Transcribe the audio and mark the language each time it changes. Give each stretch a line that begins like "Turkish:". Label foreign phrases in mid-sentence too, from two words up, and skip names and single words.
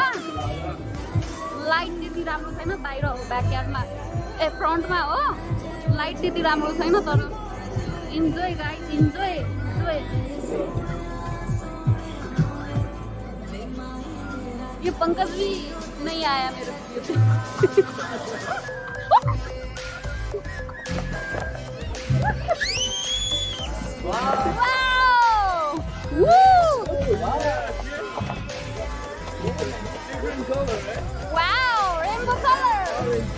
Nepali: लाइट त्यति राम्रो छैन, बाहिर हो ब्याकयार्डमा, ए फ्रन्टमा हो, लाइट त्यति राम्रो छैन, तर
English: enjoy guys,
Nepali: इन्जोय इन्जोय।
Hindi: ये पंकज भी नहीं आया मेरे Wow!
English: Woo! Wow, rainbow color!